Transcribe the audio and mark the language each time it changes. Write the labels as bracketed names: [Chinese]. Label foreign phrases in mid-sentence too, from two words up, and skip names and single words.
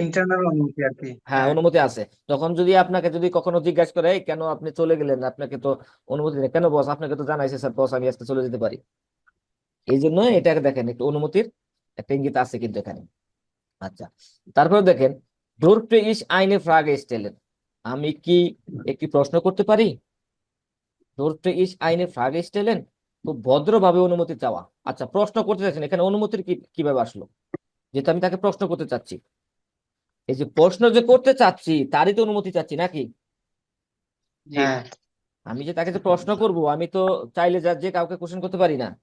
[Bangla] ইন্টারনাল অনুমতি আর কি। হ্যাঁ হ্যাঁ, অনুমতি আছে, তখন যদি আপনাকে যদি কখনো জিজ্ঞাসা করে "এই, কেন আপনি চলে গেলেন, আপনাকে তো অনুমতি নেই কেন বস, আপনাকে তো জানাইছে স্যার বস আমি আজকে চলে যেতে পারি"। এই জন্য এটাকে দেখেন একটু অনুমতির একটা ইঙ্গিত আছে কিন্তু এখানে। আচ্ছা, তারপরে দেখেন [German] durfte ich eine Frage stellen, [Bangla] আমি কি একটি প্রশ্ন করতে পারি? [German] durfte ich eine Frage stellen, [Bangla] খুব ভদ্রভাবে অনুমতি চাওয়া। আচ্ছা, প্রশ্ন করতে চাচ্ছেন, এখানে অনুমতির কিভাবে আসলো? যেহেতু আমি তাকে প্রশ্ন করতে চাচ্ছি, এই যে প্রশ্ন যে করতে চাচ্ছি তারই তো অনুমতি চাচ্ছি নাকি? জি হ্যাঁ, আমি যে তাকে যে প্রশ্ন করব, আমি তো চাইলে যা যে কাউকে কোশ্চেন করতে পারি না।